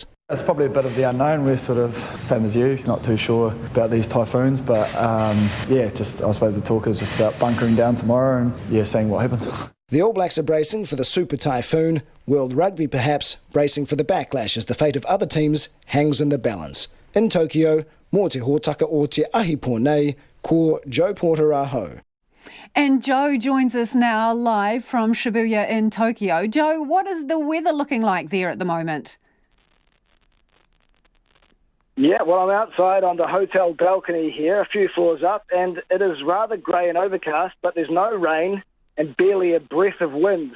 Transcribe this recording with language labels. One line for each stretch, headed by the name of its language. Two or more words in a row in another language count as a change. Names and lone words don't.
English: It's probably a bit of the unknown. We're sort of same as you, not too sure about these typhoons, but I suppose the talk is just about bunkering down tomorrow and seeing what happens. The All Blacks are bracing for the super typhoon, World Rugby perhaps bracing for the backlash as the fate of other teams hangs in the balance. In Tokyo,
Māori: mō te hōtaka o te ahi pōnei, ko Joe Porter aho.
English: And Joe joins us now live from Shibuya in Tokyo. Joe, what is the weather looking like there at the moment? Yeah, well, I'm outside on the hotel balcony here, a few floors up, and it is rather grey and overcast, but there's no rain and barely a breath of wind.